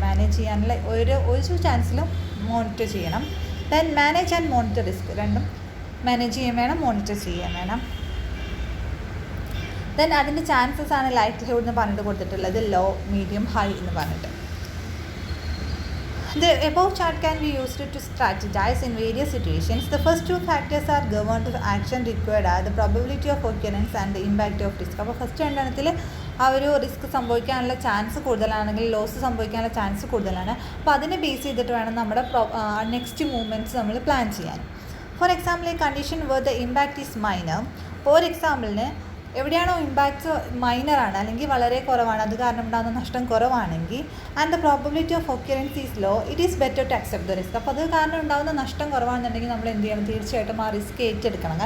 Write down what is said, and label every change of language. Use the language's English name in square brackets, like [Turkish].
[Malayalam] Manage ചെയ്യാനുള്ള ഒരു ചാൻസിലും monitor ചെയ്യണം. [English] Then manage and monitor risk. [Malayalam] രണ്ടും മാനേജ് ചെയ്യാൻ വേണം, മോണിറ്റർ ചെയ്യാൻ വേണം. ദെൻ അതിൻ്റെ ചാൻസസ് ആണ് ലൈക്ലിഹുഡ് എന്ന് പറഞ്ഞിട്ട് കൊടുത്തിട്ടുള്ളത് ലോ, മീഡിയം, ഹൈ എന്ന് പറഞ്ഞിട്ട്. [English] The above chart can be used to strategize in various situations. The first two factors are governed to action required are the probability of occurrence and the impact of risk. [Malayalam] അപ്പോൾ first രണ്ടെണ്ണത്തിൽ ആ ഒരു risk സംഭവിക്കാനുള്ള chance കൂടുതലാണെങ്കിൽ loss സംഭവിക്കാനുള്ള chance കൂടുതലാണ്. അപ്പോൾ അതിനെ base ചെയ്തിട്ട് വേണം നമ്മുടെ നെക്സ്റ്റ് മൂവ്മെൻറ്റ്സ് നമ്മൾ പ്ലാൻ ചെയ്യാൻ. [English] For example, ഈ condition where the impact is minor. [Malayalam] Four എക്സാമ്പിളിന് എവിടെയാണോ ഇമ്പാക്ട്സ് മൈനറാണ് അല്ലെങ്കിൽ വളരെ കുറവാണ്, അത് കാരണം ഉണ്ടാകുന്ന നഷ്ടം കുറവാണെങ്കിൽ, [English] And the probability of occurrence is low, it is better to accept the risk. [Malayalam] അപ്പോൾ അത് കാരണം ഉണ്ടാകുന്ന നഷ്ടം കുറവാണെന്നുണ്ടെങ്കിൽ നമ്മൾ എന്ത് ചെയ്യണം, തീർച്ചയായിട്ടും ആ റിസ്ക് ഏറ്റെടുക്കണം.